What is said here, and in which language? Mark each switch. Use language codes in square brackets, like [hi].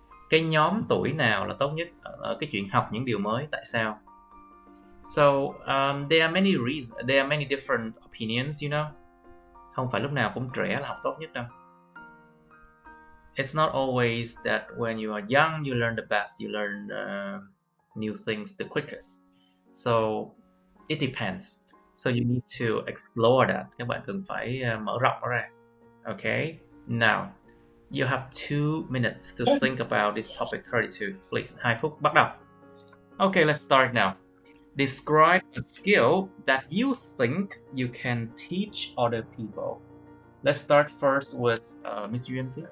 [vi] Cái nhóm tuổi nào là tốt nhất ở cái chuyện học những điều mới, tại sao? [en] So there are many different opinions, you know. [vi] Không phải lúc nào cũng trẻ là học tốt nhất đâu. [en] It's not always that when you are young you learn the best, you learn new things the quickest. So it depends. So you need to explore that. [vi] Các bạn cần phải mở rộng nó ra. [en] Okay. Now you have 2 minutes to think about this topic 32. Please, [vi] 2 phút bắt đầu. [en] Okay, let's start now. Describe a skill that you think you can teach other people. Let's start first with Miss Yuan, please.